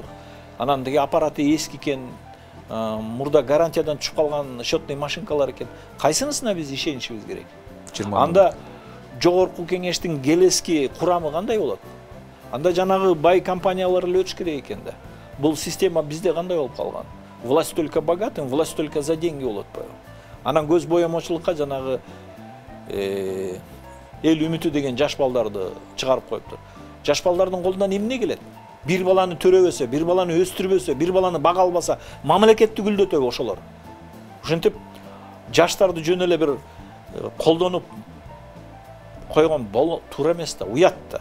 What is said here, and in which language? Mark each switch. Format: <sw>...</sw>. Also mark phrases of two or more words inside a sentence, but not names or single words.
<ky>Анан деги аппараты эски экен, мурда гарантиядан түшүп калган счетный машинкалар экен. Кайсынысына биз ишенишибиз керек? Анда жогорку кеңештин келески курамы кандай болот? Анда жанагы бай компаниялар эле өтүш керек экен да. Бул система бизде кандай болуп калган?</ky> <ru>Власть только богатым, власть только за деньги</ru> <ky>болот атпайбы? Анан көз боямочулукка жанагы эл үмүтү деген жаш балдарды чыгарып коюптур. Жаш балдардын колунан эмне келет? Bir баланы төрөбөсө, bir баланы өстүрбөсө, bir баланы бага албаса, мамлекетти гүлдөтөбү ошолор. Ошентип жаштарды жөн эле бир колдонуп койгон туура эмес да, уят да.</ky>